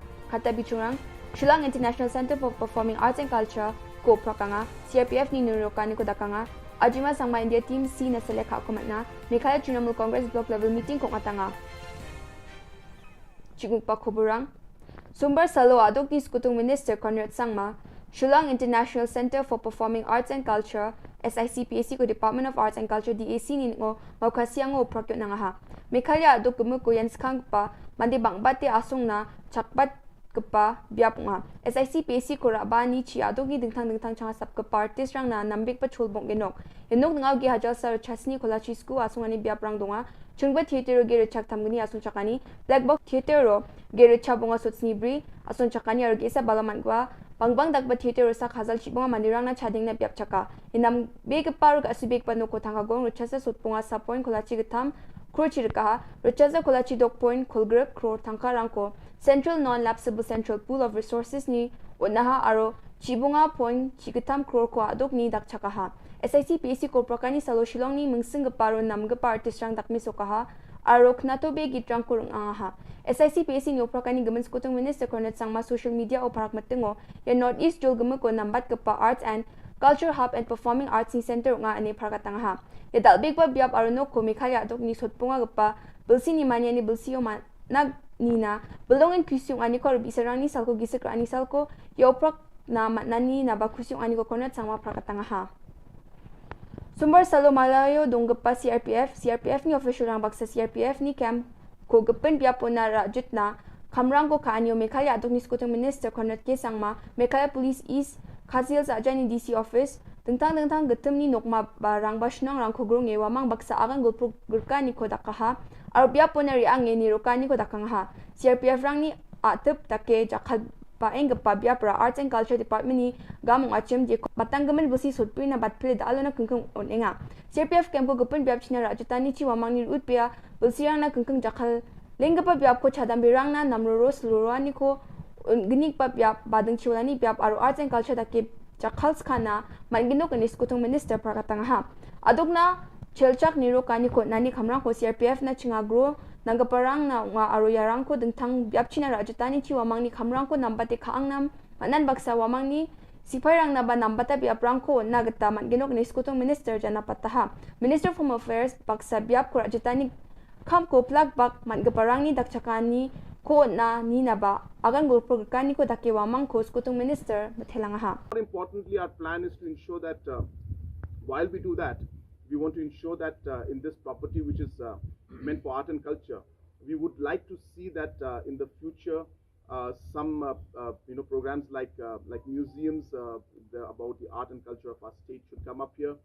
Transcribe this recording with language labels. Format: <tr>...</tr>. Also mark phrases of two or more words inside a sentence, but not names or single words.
<grt>Kata bichurang, Shillong International Center for Performing Arts and Culture, ko prakanga, CRPF ni nurukan ko dakanga, Ajima Sangma India Team C na seleka ako matna, Mikaya Trinamool Congress</grt> <en>Block Level Meeting</en> <grt>kong atanga. Chigug pa koburang, Sumber Salo adok ni Skutung Minister Conrad Sangma, Shillong International Center for Performing Arts and Culture, SICPAC ko Department of Arts and Culture DAC ni ngo maukasiang ngo prakyo na nga ha. Mikaya adok gumu ko yan skang pa, mandi bang bati asong na chakbat kepa biap nga. SICPAC ko raba ni chi adok ni dingtang changa sap kepa artist rang na nambik pa chulbong genok. Yenok ngaw gi hajal sa chasni kola chisku asong ani biap rang donga. Chungba theater ge rechak tamgani asong chakani, Black Box Theater ro ge rechabonga sotsni bri asong chakani argesa balaman kwa. Bangbang dagba theater sak hazal chibonga mandirang na chading na biap chaka. Inam big paruk asibik panu ko thanga gong ruchasa sutpunga sa point kolachi gitam kruchi rikaha ruchasa kolachi dok point kulgre kro thangka rangko Central Non-Lapsable Central Pool of Resources ni unaha aro chibonga point chigitam kro ko adok ni dak chakaha. SICPAC ko prakani salo Shillong ni mungsing paro namga artist rang dakmi sokaha aro knato be gitrang kurung angaha. SICPAC ni oprakani gaman skutung Minister Cornet Sangma</grt> <en>social media</en> <grt>o parak matingo ya Northeast jol gamu ko nambat kepa</grt> <en>Arts and Culture Hub and Performing Arts</en> <grt>ni Center nga ani parakatangaha. Ya dalbig pa biap aruno ko mikaya adok ni sotpunga gepa bilsi ni manya ni bilsi o nag nina belongin kusyong ani ko bisarang ni salko gisik ani salko ya oprak na matnani na bakusyong ani ko Cornet Sangma parakatangaha. Sumber Salo Malayo donggepa CRPF ni official rang baksa CRPF ni camp ko gepen biapo na rajut na kamrang ko kaanyo Mekaya adok ni skutung Minister Cornet K Sangma Mekaya Police East Kazil sa ajan ni</grt> <en>DC office</en> <grt>tentang getem ni nokma barang basnong rang ko grong wamang baksa akan gulpuk gurka ni ko dakaha ar biapo na riang ni rokani ko dakangha CRPF rang ni atep take jakal paeng gepa biapra Arts and Culture Department ni gamong achem di batanggamen busi sutpui na batpile dalo na kengkeng onenga CRPF camp ko gepen biap china rajutani chi wamang ni utpia bulsirang na kengkeng jakal lenggapa biap ko chadam birang na namroro slurani ko genik pa biap badeng chiwlani biap aro Arts and Culture take jakal skana mangino kanis kutung Minister prakatangha adokna chelchak niro kani ko nani khamrang ko CRPF na chingagro nanggaparang na nga aro yarang ko dengtang biap china rajutani chi wamang ni khamrang ko nambate khaangnam manan baksa wamang ni sipairang na ba nambata biap rang ko nagata manginok ni skutung Minister jana pataha Minister of Home Affairs baksa biap ko rajutani kam ko plug bak manggaparang ni dakchakani ko na ni na ba agan gol program ko dake wa mang ko skutung minister mathelang ha.</grt> <en>More importantly, our plan is to ensure that while we do that, we want to ensure that in this property, which is meant for art and culture, we would like to see that in the future, some programs like museums about the art and culture of our state should come up here.</en>